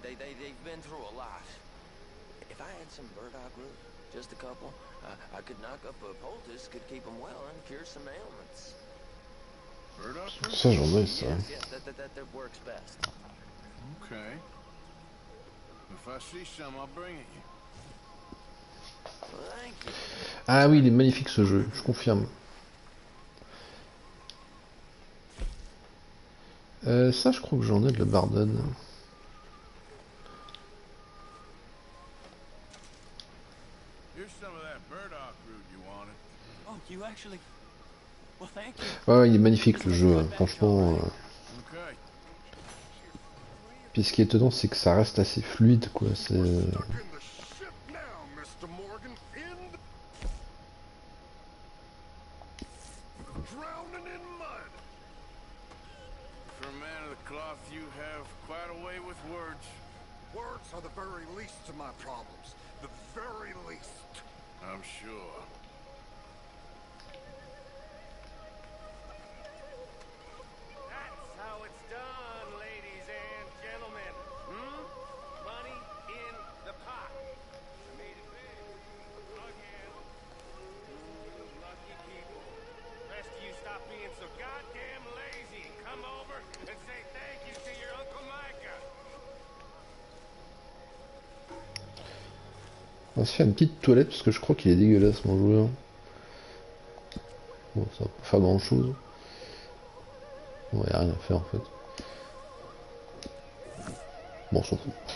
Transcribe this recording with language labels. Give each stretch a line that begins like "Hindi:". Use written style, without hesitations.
English: They've been through a lot. If I had some burdock root, just a couple, I could knock up a poultice, could keep them well, and cure some ailments. Burdock root?
French: Ça, j'en ai, ça.
English: Yes, that works best. Okay. If I see some, I'll bring it you. Thank you.
French: Ah oui, il est magnifique ce jeu, je confirme. Ça, je crois que j'en ai de la Bardane.
English: Here's some of that burdock root you wanted. Oh, you actually... Well, thank you.
French: Ouais, il est magnifique le jeu, hein. Franchement.
English: Okay.
French: Puis ce qui est étonnant, c'est que ça reste assez fluide, quoi. C'est.
English: Drowning in mud. For a man of the cloth, you have quite a way with words. Words are the very least of my problems. The very least. I'm sure. That's how it's done, ladies and gentlemen. Money in the pot. I made it big. Again. Lucky people. Rest of you stop being so goddamn lazy and come over and say thank you to your Uncle Micah.
French: On va se faire une petite toilette parce que je crois qu'il est dégueulasse mon joueur. Bon, ça va pas faire grand chose. Bon, y a rien à faire en fait. Bon, on s'en fout.